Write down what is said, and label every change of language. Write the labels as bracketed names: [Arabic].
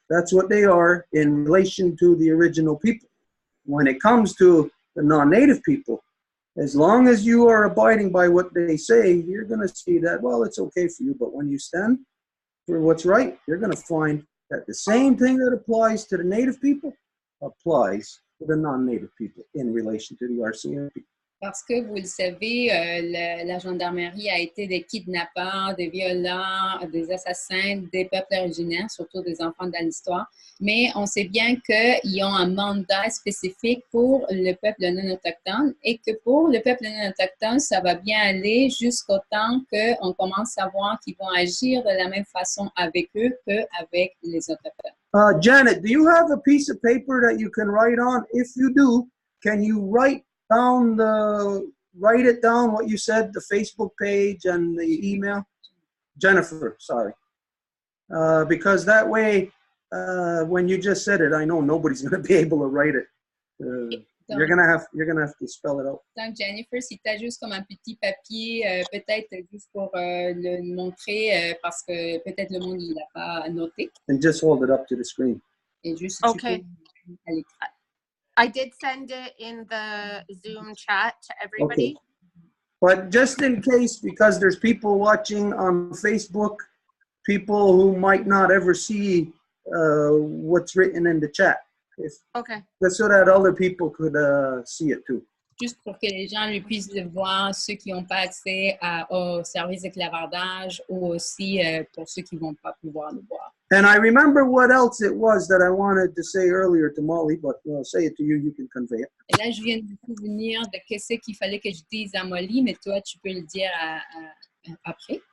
[English] That's what they are in relation to the original people. When it comes to the non-native people, as long as you are abiding by what they say, you're going to see that, well, it's okay for you. But when you stand for what's right, you're going to find that the same thing that applies to the native people applies to the non-native people in relation to the RCMP. [French] Parce que, vous le savez, la gendarmerie a été des kidnappeurs, des violeurs, des assassins des peuples originaires, surtout des enfants dans l'histoire. Mais on sait bien qu'ils ont un mandat spécifique pour le peuple non autochtone et que pour le peuple non autochtone, ça va bien aller jusqu'au temps qu'on commence à voir qu'ils vont agir de la même façon avec eux qu'avec les autochtones. [English] Janet, do you have a piece of paper that you can write on? If you do, can you write it down what you said, the Facebook page and the email? Jennifer, sorry. Because that way, when you just said it, I know nobody's going to be able to write it. You're gonna have to spell it out. [French] Donc, Jennifer, si tu as juste comme un petit papier, peut-être juste pour le montrer, parce que peut-être le monde ne l'a pas noté. [English] And just hold it up to the screen. [French] Et juste, [English] Okay. [French] tu peux à l'écran. [English] I did send it in the Zoom chat to everybody. Okay. But just in case, because there's people watching on Facebook, people who might not ever see what's written in the chat. Okay. Just so that other people could see it too. [French] Juste pour que les gens lui puissent le voir, ceux qui n'ont pas accès au service de clavardage ou aussi pour ceux qui ne vont pas pouvoir le voir. [English] And I remember what else it was that I wanted to say earlier to Molly, but I'll say it to you, you can convey it. [French] Et là, je viens de me souvenir de ce qu'il fallait que je dise à Molly, mais toi, tu peux le dire après.